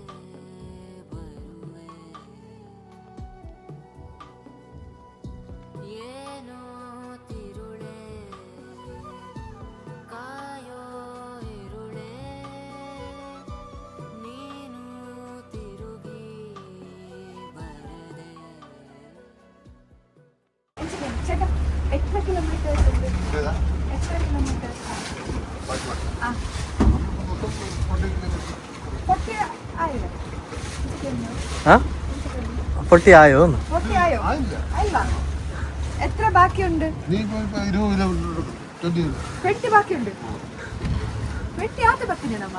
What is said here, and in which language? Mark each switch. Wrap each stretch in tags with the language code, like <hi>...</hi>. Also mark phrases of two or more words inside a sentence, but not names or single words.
<kn>ಬರುವೆ ಏನೋ ತಿರುಳೆ ಕಾಯೋ ಇರುಳೆ ನೀನು ತಿರುಗಿ ಬರದೆ</kn> <en>extra kilometers</en> <ml>ഉണ്ട് ഏതാ</ml> <en>extra kilometers</en> <ml>പൊട്ടി ആയില്ല പൊട്ടി ആയോ പൊട്ടി ആയോ ആയില്ല അല്ല എത്ര ബാക്കിയുണ്ട് നീ ഇപ്പോൾ 20 കിലോമീറ്റർ 20 20 ബാക്കിയുണ്ട് 20 ആദ്യ ബാക്കി നമ്മ</ml>